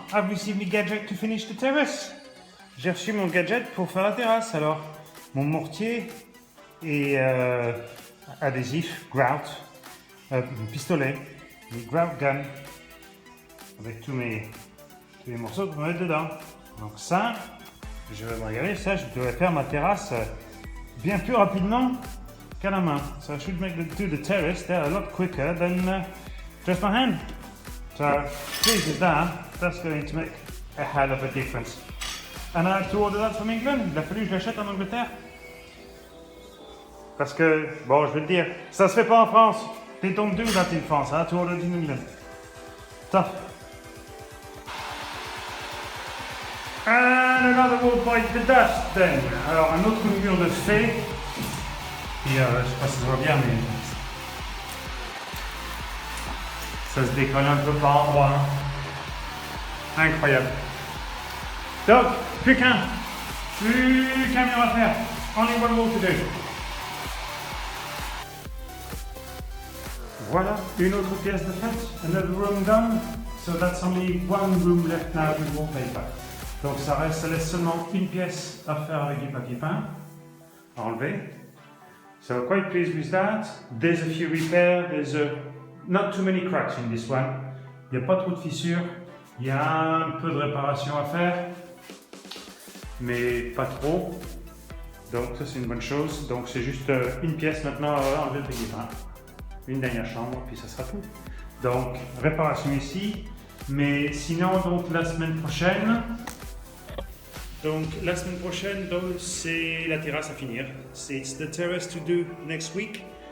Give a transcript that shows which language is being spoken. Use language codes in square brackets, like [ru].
[en] I've received my gadget to finish the terrace. [fr] J'ai reçu mon gadget pour faire la terrasse. Alors, mon mortier et adhésif, grout, pistolet, mes grout gun, avec tous mes morceaux qu'on va mettre dedans. Donc ça, je vais me regarder, ça, je devrais faire ma terrasse bien plus rapidement qu'à la main. [en] So I should do the terrace there a lot quicker than just my hand. So, pleased with that, that's going to make a hell of a difference. And I had to order that from England. [fr] Il a fallu que je l'achète en Angleterre. Parce que, bon, je vais te dire, ça se fait pas en France. [en] They don't do that in France. I had to order it in England. Tough. And another will bite the dust then. [fr] Alors, un autre mur de fait. Et je sais pas si ça va bien, mais ça se décolle un peu par endroits. Hein. Incroyable. Donc, plus qu'un mur à faire. [en] Only one more to do. [fr] Voilà, une autre pièce de fait. [en] Another room done. So that's only one room left now with wallpaper. [fr] Donc ça laisse seulement une pièce à faire avec du papier peint. À enlever. [en] So quite pleased with that. There's a few repairs. There's not too many cracks in this one. [fr] Il n'y a pas trop de fissures. Il y a un peu de réparation à faire, mais pas trop. Donc ça c'est une bonne chose. Donc c'est juste une pièce maintenant à enlever le papier peint. Une dernière chambre, puis ça sera tout. Donc réparation ici. Mais sinon donc la semaine prochaine. Donc la semaine prochaine, donc c'est la terrasse à finir. [en] It's the terrace to do next week.